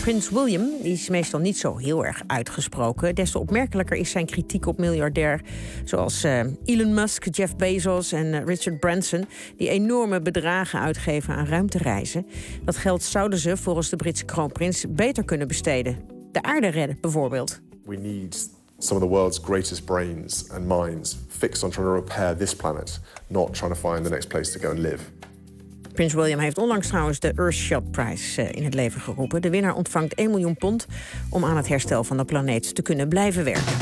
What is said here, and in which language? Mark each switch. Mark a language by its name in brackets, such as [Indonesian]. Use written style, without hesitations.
[Dutch] Prins William is meestal niet zo heel erg uitgesproken. Des te opmerkelijker is zijn kritiek op miljardair zoals Elon Musk, Jeff Bezos en Richard Branson, die enorme bedragen uitgeven aan ruimtereizen. Dat geld zouden ze volgens de Britse kroonprins beter kunnen besteden. De aarde redden bijvoorbeeld. [English] We need some of the world's greatest brains and minds fixed on trying to repair this planet, not trying to find the next place to go and live. [Dutch] Prins William heeft onlangs trouwens de Earthshot Prize in het leven geroepen. De winnaar ontvangt 1 miljoen pond om aan het herstel van de planeet te kunnen blijven werken.